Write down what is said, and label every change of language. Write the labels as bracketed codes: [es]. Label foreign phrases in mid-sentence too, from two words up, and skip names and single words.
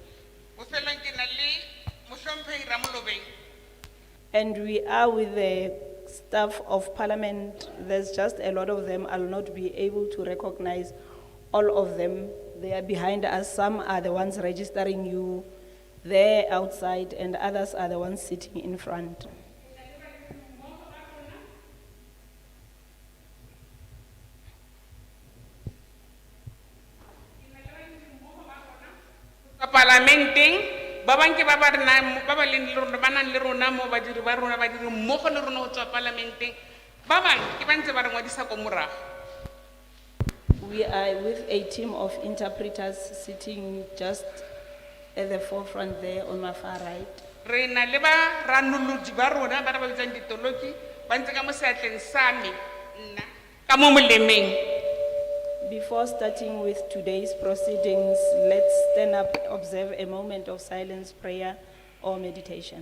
[en] And we are with the staff of Parliament. There's just a lot of them. I'll not be able to recognize all of them. They are behind us. Some are the ones registering you there outside, and others are the ones sitting in front. [tn] Parlamenting ba bang ke ba rena ba ba leng le rona ba nang le rona mo badiri ba rona ba dire mmogo le rona go tswa parlamenting ba bang ke ba ntse ba re ngwadisa ko morago. [en] We are with a team of interpreters sitting just at the forefront there on my far right. [tn] Re na le ba ranolodi ba rona ba re ba bitsang ditoloki ba ntse ka mo seatleng sa me nna ka mo molemeng. [en] Before starting with today's proceedings, let's stand up, observe a moment of silence, prayer, or meditation.